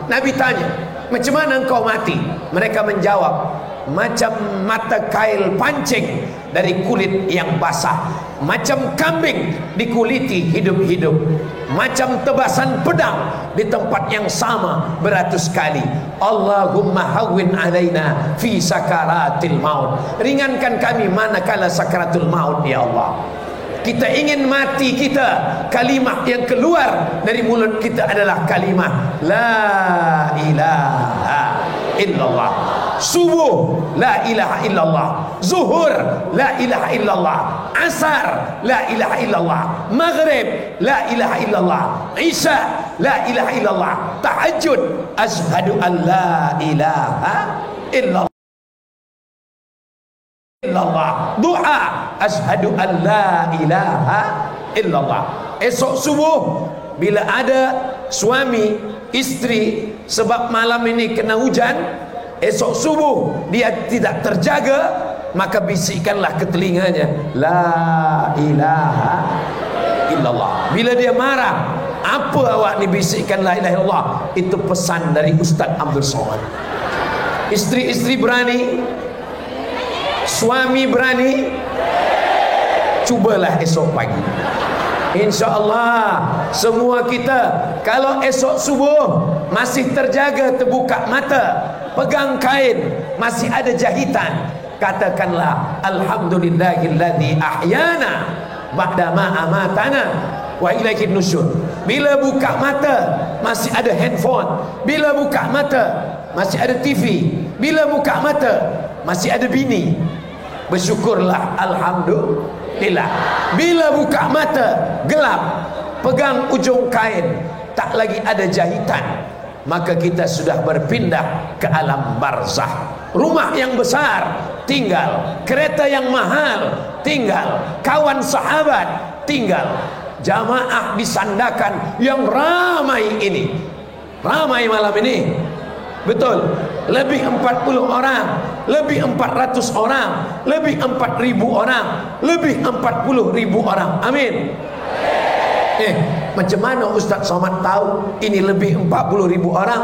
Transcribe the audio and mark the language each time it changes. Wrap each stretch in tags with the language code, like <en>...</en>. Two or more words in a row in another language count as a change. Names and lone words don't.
<ms>Nabi tanya, macam mana engkau mati? Mereka menjawab, macam mata kail pancing dari kulit yang basah, macam kambing dikuliti hidup-hidup, macam tebasan pedang di tempat yang sama beratus kali.</ms> <ar>اللهم هون علينا في سكرات الموت.</ar> <ms>Ringankan kami manakala sakaratul maut, ya Allah. Kita ingin mati kita, kalimat yang keluar dari mulut kita adalah kalimat</ms> <ar>لا إله إلا الله. Subuh, لا إله إلا الله. Zuhur, لا إله إلا الله. Asar, لا إله إلا الله. Maghrib, لا إله إلا الله. Isya, لا إله إلا الله. Tahajud, أشهد أن لا إله إلا الله. Du'a, أشهد أن لا إله إلا الله.</ar> <ms>Esok subuh bila ada suami istri sebab malam ini kena hujan, esok subuh dia tidak terjaga, maka bisikkanlah ke telinganya</ms> <ar>لا إله إلا الله.</ar> <ms>Bila dia marah, apa awak ni bisikkan</ms> <ar>لا إله إلا الله?</ar> <ms>Itu pesan dari Ustaz Abdul Somad. Istri-istri berani, suami berani, cubalah esok pagi. InsyaAllah semua kita, kalau esok subuh masih terjaga terbuka mata, pegang kain, masih ada jahitan, katakanlah</ms> <ar>الحمد لله الذي أحيانا بعد ما أماتنا وإليه النشور.</ar> <ms>Bila buka mata masih ada handphone, bila buka mata masih ada TV, bila buka mata masih ada bini, bersyukurlah alhamdulillah. Bila buka mata gelap, pegang ujung kain, tak lagi ada jahitan, maka kita sudah berpindah ke alam barzah. Rumah yang besar tinggal, kereta yang mahal tinggal, kawan sahabat tinggal, jamaah disandakan yang ramai ini. Ramai malam ini, betul, lebih 40 orang, lebih 400 orang, lebih 4.000 orang, lebih 40.000 orang. Amin. Macam mana Ustaz Somad tahu ini lebih 40.000 orang?</ms>